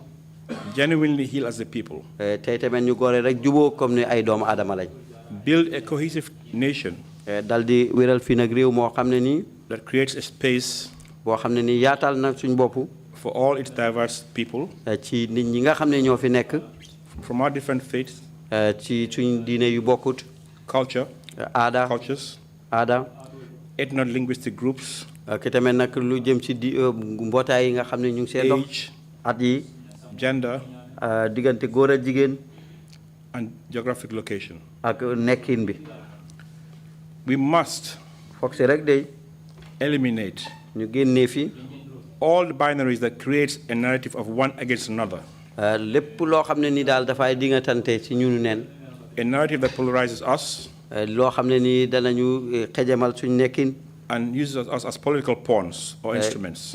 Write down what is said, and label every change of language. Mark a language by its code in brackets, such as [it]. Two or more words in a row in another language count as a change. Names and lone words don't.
[en] Genuinely heal as a people. [wo] Tay tamen ñu goré rek jubo comme ni ay doom adama lañ. [en] Build a cohesive nation. [wo] Daldi wéral fi nak réew mo xamné ni [en] that creates a space [wo] bo xamné ni yaatal na suñ bop [en] for all its diverse people. [wo] Ci nit ñi nga xamné ñoo fi nekk [en] from our different faiths. [wo] Ci suñ diiné yu bokkut. [en] Culture. Cultures. Ethno-linguistic groups. [wo] Ki tamen nak lu jëm ci mbotay yi nga xamné ñu ngi sé dox. [en] Age. [wo] At yi. [en] Gender. [wo] Digante góor ak jigéen. [en] And geographic location. [wo] Ak nekkin bi. [en] We must eliminate all the binaries that creates a narrative of one against another. A narrative that polarizes us and uses us as political pawns or instruments.